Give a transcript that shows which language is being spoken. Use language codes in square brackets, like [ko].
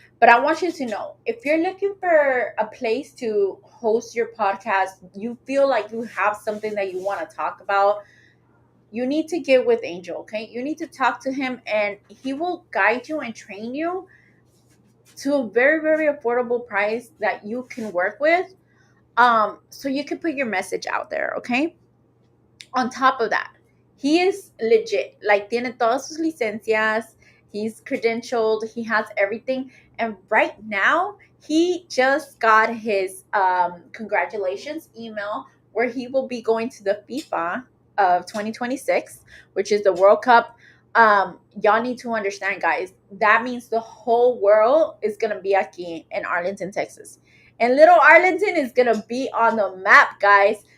[en] But I want you to know, if you're looking for a place to host your podcast, you feel like you have something that you want to talk about, you need to get with Angel, okay? You need to talk to him and he will guide you and train you to a very, very affordable price that you can work with. So you can put your message out there, okay? On top of that, he is legit. [es] Like, tiene todas sus licencias. [en] He's credentialed. He has everything. And right now, he just got his congratulations email where he will be going to the FIFA of 2026, which is the World Cup. Y'all need to understand, guys. That means the whole world is gonna be aquí in Arlington, Texas, and little Arlington is gonna be on the map, guys.